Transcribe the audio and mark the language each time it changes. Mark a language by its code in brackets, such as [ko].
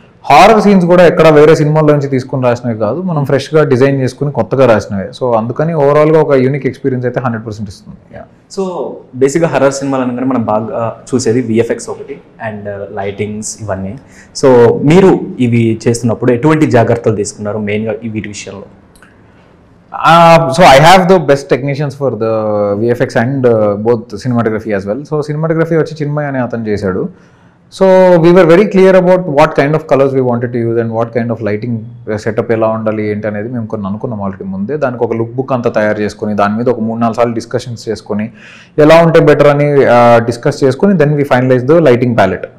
[te] Horror scenes కూడా ఎక్కడ వేరే సినిమాల్లోంచి తీసుకుని రాసినవి కాదు, మనం ఫ్రెష్గా డిజైన్ చేసుకుని కొత్తగా రాసినవి. సో అందుకని ఓవరాల్గా ఒక యూనిక్ ఎక్స్పీరియన్స్ అయితే 100% ఇస్తుంది. సో బేసిక్గా హర్రర్ సినిమాలు అనగానే మనం బాగా చూసేది విఎఫ్ఎక్స్ ఒకటి అండ్ లైటింగ్స్ ఇవన్నీ. సో మీరు ఇవి చేస్తున్నప్పుడు ఎటువంటి జాగ్రత్తలు తీసుకున్నారు మెయిన్గా వీటి విషయంలో? [en] So I have the best technicians for the VFX and both cinematography as well. [te] So cinematography వచ్చి చిన్మయ్ అనే అతను చేశాడు. [en] so we were very clear about what kind of colors we wanted to use and what kind of lighting setup [te] ఎలా ఉండాలి ఏంటి అనేది మేము కొన్ని అనుకున్నాం ఆల్రెడీ ముందే. దానికి ఒక లుక్ బుక్ అంతా తయారు చేసుకుని దాని మీద ఒక 3-4 సార్లు డిస్కషన్స్ చేసుకుని ఎలా ఉంటే బెటర్ అని డిస్కస్ చేసుకుని [en] Then we finalise the lighting palette.